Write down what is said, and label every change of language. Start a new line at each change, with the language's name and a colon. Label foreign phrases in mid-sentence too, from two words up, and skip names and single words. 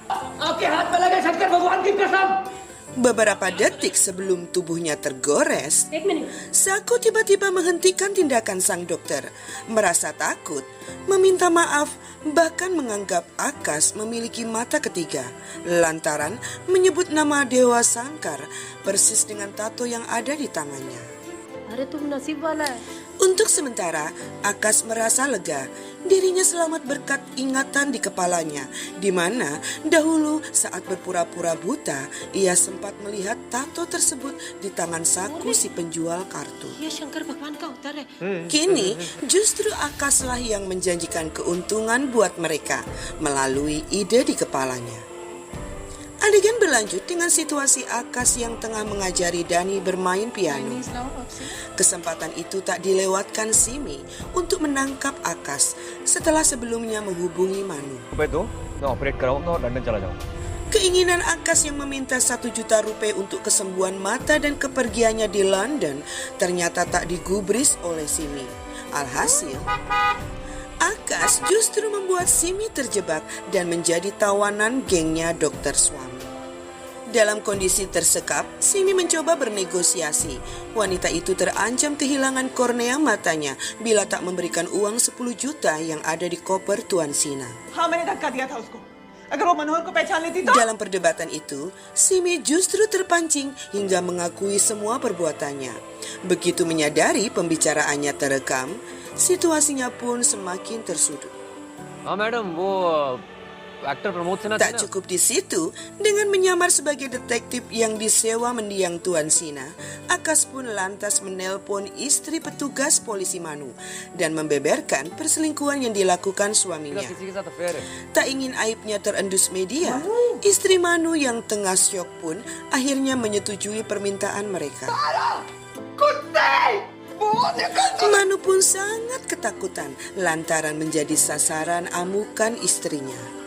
Indonesian: Beberapa detik sebelum tubuhnya tergores, Saku tiba-tiba menghentikan tindakan sang dokter, merasa takut, meminta maaf, bahkan menganggap Akas memiliki mata ketiga, lantaran menyebut nama Dewa Sangkar persis dengan tato yang ada di tangannya. Untuk sementara, Akas merasa lega. Dirinya selamat berkat ingatan di kepalanya, di mana dahulu saat berpura-pura buta, ia sempat melihat tato tersebut di tangan saku si penjual kartu.
Hindi: ये शंकर भगवान का अवतार है।
Indonesian: Kini, justru Akaslah yang menjanjikan keuntungan buat mereka melalui ide di kepalanya. Adegan berlanjut dengan situasi Akas yang tengah mengajari Dani bermain piano. Kesempatan itu tak dilewatkan Simi untuk menangkap Akas setelah sebelumnya menghubungi Manu.
Hindi: रुपए दो मैं ऑपरेट कराऊंगा और लंदन चला जाऊंगा.
Indonesian: Keinginan Akas yang meminta 1 juta rupiah untuk kesembuhan mata dan kepergiannya di London ternyata tak digubris oleh Simi. Alhasil, Akas justru membuat Simi terjebak dan menjadi tawanan gengnya Dokter Swami. Dalam kondisi tersekap, Simi mencoba bernegosiasi. Wanita itu terancam kehilangan kornea matanya bila tak memberikan uang 10 juta yang ada di koper Tuan Sina.
Hindi: हाँ मैंने धक्का दिया था उसको अगर वो मनोहर को पहचान लेती तो
Indonesian: Dalam perdebatan itu, Simi justru terpancing hingga mengakui semua perbuatannya. Begitu menyadari pembicaraannya terekam, situasinya pun semakin tersudut.
Hindi: हाँ मैडम वो एक्टर प्रमोद सिन्हा थे
Indonesian: Tak
Hindi: ना.
Indonesian: cukup di situ, dengan menyamar sebagai detektif yang disewa mendiang Tuan Sina, Akas pun lantas menelpon istri petugas polisi Manu dan membeberkan perselingkuhan yang dilakukan
Hindi: मेरा
Indonesian: suaminya.
Hindi: किसी के साथ अफेयर है.
Indonesian: Tak ingin aibnya terendus media, istri Manu yang tengah syok pun akhirnya menyetujui permintaan mereka. Manu pun sangat ketakutan lantaran menjadi sasaran amukan istrinya.